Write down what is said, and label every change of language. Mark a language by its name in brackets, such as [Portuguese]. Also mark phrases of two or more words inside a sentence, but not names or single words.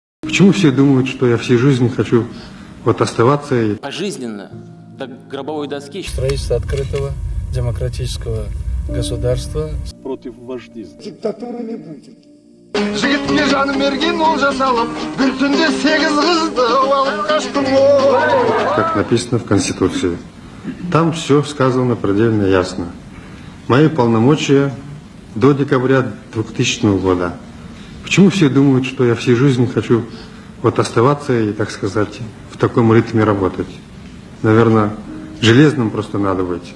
[Russian] Почему все думают, что я всей жизни хочу вот оставаться и пожизненно, до гробовой доски? Строительство открытого демократического государства. Против вождизма. Диктатуры не будет. [Kazakh] Жігітке жаным берген олжа салып, бір түнде 8 қызды алып қаштым ғой. [Russian] как написано в Конституции. Там все сказано предельно ясно. Мои полномочия до декабря 2000 года. Почему все думают, что я всей жизни хочу вот оставаться и, так сказать, в таком ритме работать? Наверное, железным просто надо быть.